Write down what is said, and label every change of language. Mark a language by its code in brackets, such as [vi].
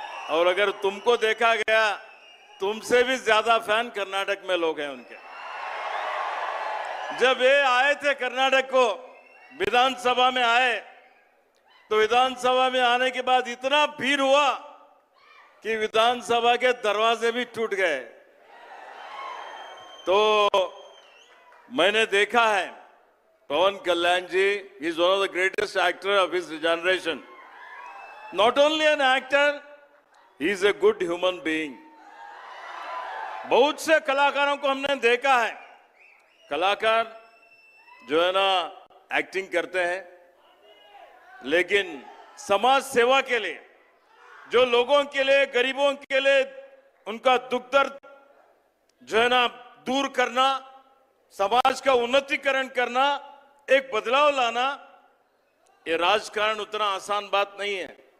[hi] और अगर तुमको देखा गया, तुमसे भी ज्यादा फैन कर्नाटक में लोग हैं उनके. जब ये आए थे कर्नाटक को, विधानसभा में आए, तो विधानसभा में आने के बाद इतना भीड़ हुआ कि विधानसभा के दरवाजे भी टूट गए. तो मैंने देखा है [en] Pawan Kalyan ji is one of the greatest actors of his generation. Not only an actor, he is a good human being. [hi] बहुत से कलाकारों को हमने देखा है, कलाकार जो है ना एक्टिंग करते हैं, लेकिन समाज सेवा के लिए, जो लोगों के लिए, गरीबों के लिए उनका दुख दर्द जो है ना दूर करना, समाज का उन्नतीकरण करना, एक बदलाव लाना, ये राजकारण उतना आसान बात नहीं है.